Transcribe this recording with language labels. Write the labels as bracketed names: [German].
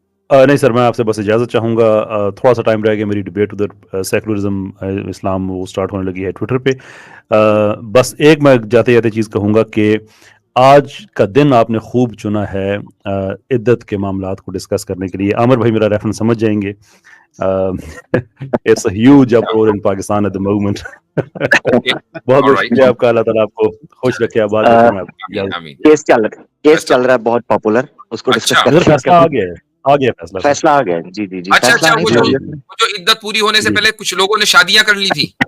[Urdu] نہیں سر, میں آپ سے بس اجازت چاہوں گا, تھوڑا سا ٹائم رہ گیا. میری ڈبیٹ ادھر سیکولرزم اسلام وہ سٹارٹ ہونے لگی ہے ٹویٹر پہ. بس ایک میں جاتے جاتے چیز کہوں گا کہ آج کا دن آپ نے خوب چنا ہے عدت کے معاملات کو ڈسکس کرنے کے لیے. عامر بھائی میرا ریفرنس سمجھ جائیں گے. [English] It's a huge uproar in Pakistan at the moment. [Urdu] بہت بہت شکریہ آپ کا, اللہ تعالیٰ آپ کو خوش رکھے, آباد رکھے. کیس چل رہا ہے بہت پاپولر, اس کو ڈسکس کرتے ہیں. فیصلہ آ گیا فیصلہ آ گیا جی جی جی. اچھا, وہ جو عدت پوری ہونے سے پہلے کچھ لوگوں نے شادیاں کر لی تھی.